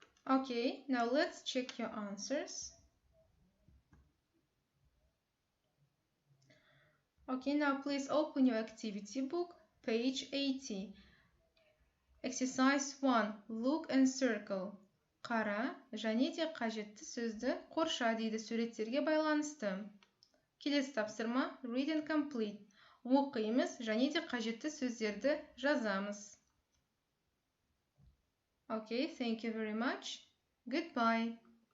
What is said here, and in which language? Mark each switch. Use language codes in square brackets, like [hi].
[en] Okay, now let's check your answers. Okay, now please open your activity book, page 80. Exercise 1. Look and circle. [kk] Қара және де қажетті сөзді қорша дейді суреттерге байланысты. Келесі тапсырма [en] Read and complete. [kk] Оқимыз және де қажетті сөздерді жазамыз. [en] Okay, thank you very much. Goodbye.